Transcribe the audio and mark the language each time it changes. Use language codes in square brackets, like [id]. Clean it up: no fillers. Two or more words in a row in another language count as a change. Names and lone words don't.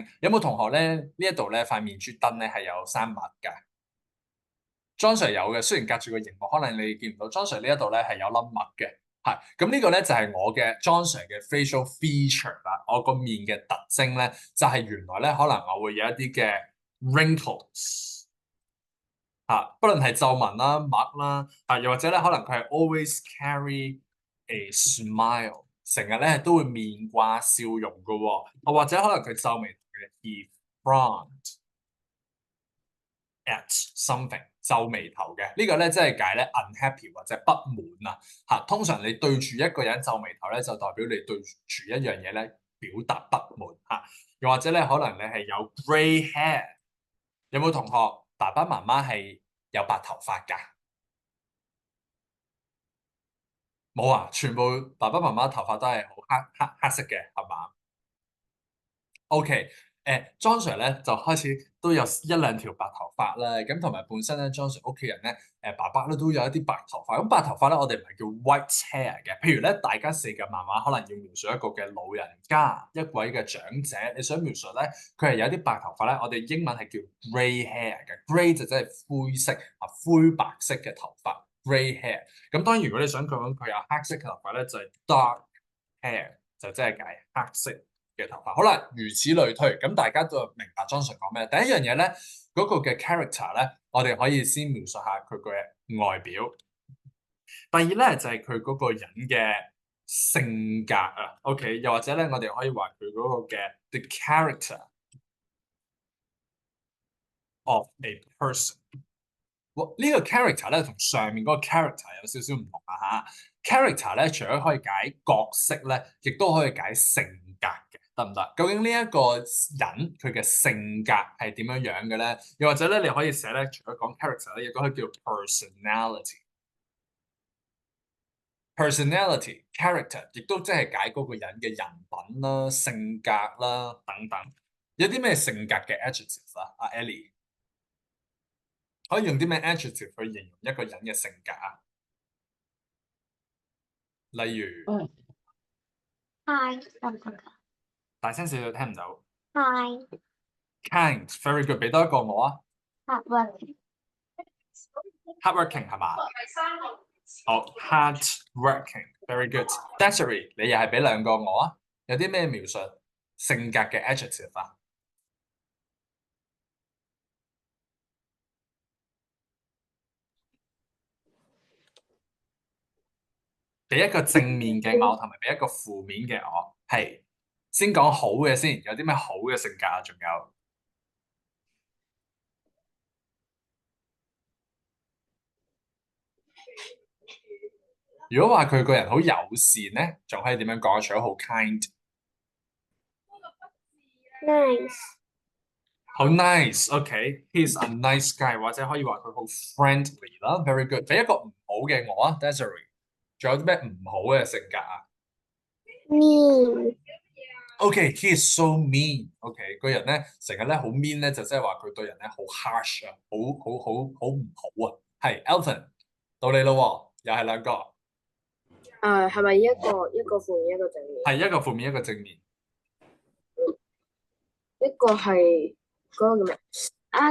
[yue] 有冇同學咧呢一度咧塊面珠燈咧係有生物㗎？John Sir 有嘅，雖然隔住個熒幕，可能你見唔到。John Sir 呢一度咧係有粒癦嘅，係咁呢個咧就係我嘅 John Sir 嘅 [en] facial feature [yue] 啦。我個面嘅特徵咧就係原來咧可能我會有一啲嘅 wrinkles 嚇，不論係皺紋啦、癦啦，又或者咧可能佢係 [en] always carry a smile， [yue] 成日咧都會面掛笑容嘅喎，或者可能佢皺眉頭嘅 [en] he frowned at something， [yue] 皺眉頭嘅呢個咧，即係解咧 unhappy 或者不滿啊嚇。通常你對住一個人皺眉頭咧，就代表你對住一樣嘢咧表達不滿嚇。又或者咧，可能你係有 [en] grey hair， [yue] 有冇同學爸爸媽媽係有白頭髮㗎？冇啊，全部爸爸媽媽頭髮都係好黑色嘅，係嘛？OK。John Sir 咧就開始都有一兩條白頭髮啦，咁同埋本身咧 John Sir 屋企人咧爸爸咧都有一啲白頭髮。咁白頭髮咧我哋唔係叫 [en] white hair [yue] 嘅。譬如咧大家四格漫畫可能要描述一個嘅老人家，一位嘅長者，你想描述咧佢係有啲白頭髮咧，我哋英文係叫 [en] grey hair [yue] 嘅。grey 就真係灰色灰白色嘅頭髮 [en] grey hair。 [yue] 咁當然如果你想講佢有黑色嘅頭髮咧，就係 [en] dark hair， [yue] 就即係解黑色嘅頭髮。好啦，如此類推，咁大家都明白 John Sir 講咩？第一樣嘢咧，嗰個嘅 character 咧，我哋可以先描述下佢嘅外表。第二咧就係佢嗰個人嘅性格啊，OK， 又或者咧，我哋可以話佢嗰個嘅 [en] the character of a person。 [yue] 呢個 character 咧同上面嗰個 character 有少少唔同啊嚇。character 咧除咗可以解角色咧，亦都可以解性格嘅，得唔得？究竟呢一個人佢嘅性格係點樣樣嘅咧？又或者咧，你可以寫咧，除咗講 character 咧，亦都可以叫 personality。personality、character 亦都即係解嗰個人嘅人品啦、性格啦等等。有啲咩性格嘅 adjective 啊？阿 Ellie 可以用啲咩 adjective 去形容一個人嘅性格啊？例如， Hi，大聲少少聽唔到。 Hi， [en] kind，very good， [yue] 俾多一個我啊。 hardworking， hardworking 係嘛？好 hardworking， [en] very good。 [yue] Desiree，你又係俾兩個我啊？有啲咩描述性格嘅 adjective 啊？俾一個正面嘅我，同埋俾一個負面嘅我。係先講好嘅先，有啲咩好嘅性格啊？仲有，如果話佢個人好友善咧，仲可以點樣講？除咗好 kind， Nice. [en] 好 nice，OK，he's a nice guy， [yue] 或者可以話佢好 friendly 啦 ， [en] very good。 [yue] 俾一個唔好嘅我啊，Desiree，仲有啲咩唔好嘅性格啊 Mean. ？OK， [en] he is so mean， [yue] OK，個人咧成日咧好 mean 咧，就即係話佢對人咧好 harsh 啊，好唔好啊。係 Elton，到你咯喎，又係兩個，係咪一個負面一個正面？係一個負面一個正面。一個係嗰個叫咩？啊！